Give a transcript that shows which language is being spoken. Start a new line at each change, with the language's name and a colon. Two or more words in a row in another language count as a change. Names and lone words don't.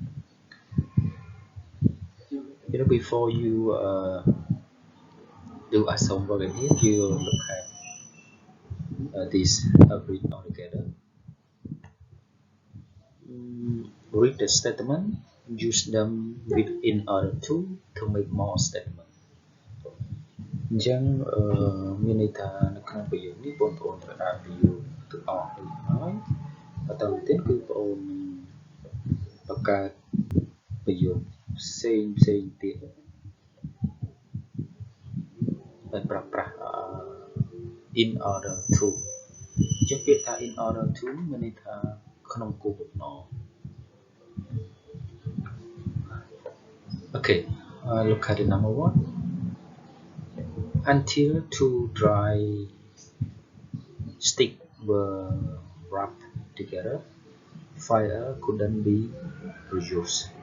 English: Before you do as homework in here, you look at this read all together. Read the statement, use them in order to make more statement.
Khmer: អញ្ចឹងមានន័យថានៅក្នុងប្រយោគនេះបងប្អូនត្រូវអានប្រយោគទាំងអស់នេះហើយបន្តទៅទៀតគឺបងប្អូនបង្កើតប្រយោគផ្សេងទៀត ដោយប្រើប្រាស់
English: in order to
Khmer: អញ្ចឹងពាក្យថា
English: in order to
Khmer: មានន័យថាក្នុងគោលបំណង
English: Okay, look at the number 1. Until 2 dry sticks were wrapped together, fire couldn't be produced.